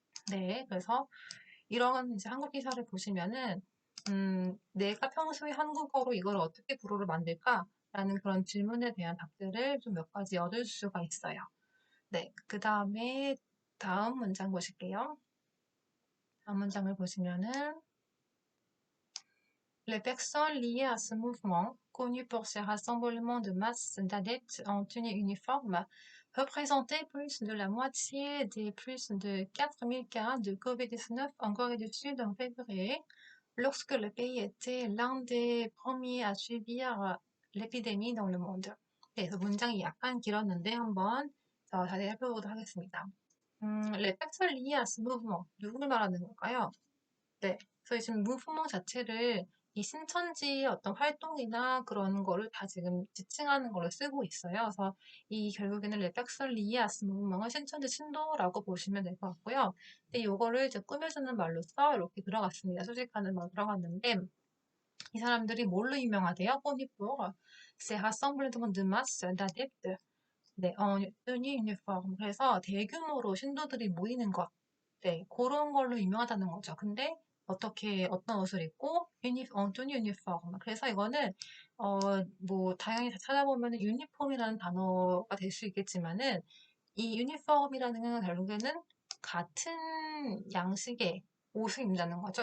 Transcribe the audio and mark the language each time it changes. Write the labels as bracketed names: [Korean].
[Korean] 네, 그래서 이런 이제 한국 기사를 보시면은 내가 평소에 한국어로 이걸 어떻게 불어를 만들까? 라는 그런 질문에 대한 답들을 좀 몇 가지 얻을 수가 있어요. 네, 그 다음에 다음 문장 보실게요. 다음 문장을 보시면은 [French] Les personnes liées à ce mouvement, connu pour ses rassemblements de masse d'adeptes en tenue uniforme, représentaient plus de la moitié des plus de 4000 cas de Covid-19 en Corée du Sud en février, lorsque le pays était l'un des premiers à subir l'épidémie dans le monde. [Korean] 네, 그래서 문장이 약간 길었는데 한번 다시 살펴보도록 하겠습니다. [French] Les personnes liées à ce mouvement, [Korean] 누구를 말하는 걸까요? 네. 그래서 지금 무브먼 자체를 이 신천지의 어떤 활동이나 그런 거를 다 지금 지칭하는 걸로 쓰고 있어요. 그래서 이 결국에는 레팍설리아스 무브먼은 신천지 신도라고 보시면 될 것 같고요. 근데 요거를 이제 꾸며주는 말로써 이렇게 들어갔습니다. 수식하는 말 들어갔는데 이 사람들이 뭘로 유명하대요? [French] 포니포, c'est rassemblement de masse d'adeptes. 네, tenue uniforme. [Korean] 그래서 대규모로 신도들이 모이는 것. 네, 그런 걸로 유명하다는 거죠. 근데 어떻게 어떤 옷을 입고 투니 유니폼. 그래서 이거는 뭐 다양히 찾아보면 유니폼이라는 단어가 될 수 있겠지만은 이 유니폼이라는 건 결국에는 같은 양식의 옷을 입는다는 거죠.